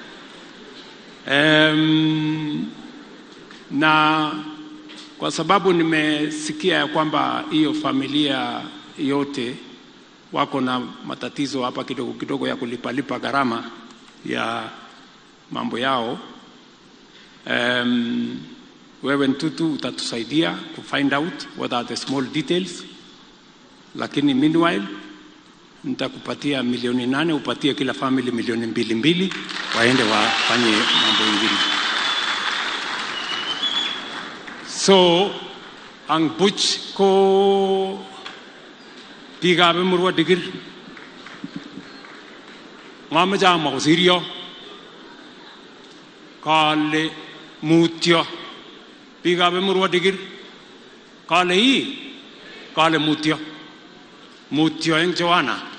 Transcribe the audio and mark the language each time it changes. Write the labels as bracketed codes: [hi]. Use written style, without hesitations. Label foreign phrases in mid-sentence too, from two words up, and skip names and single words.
[sw] Na kwa sababu nimesikia ya kwamba hiyo familia yote wako na matatizo hapa kidogo kidogo ya kulipa gharama ya mambo yao, wewe Ntutu utatusaidia ku [en] find out what are the small details, [sw] lakini meanwhile nitakupatia 8,000,000 upatie kila family 2,200,000 waende wafanye mambo mengine. [kln] So ang buch ko pigabe murwa digir ngama jama ko sirio kale mutyo pigabe murwa digir kale mutyo eng Joanna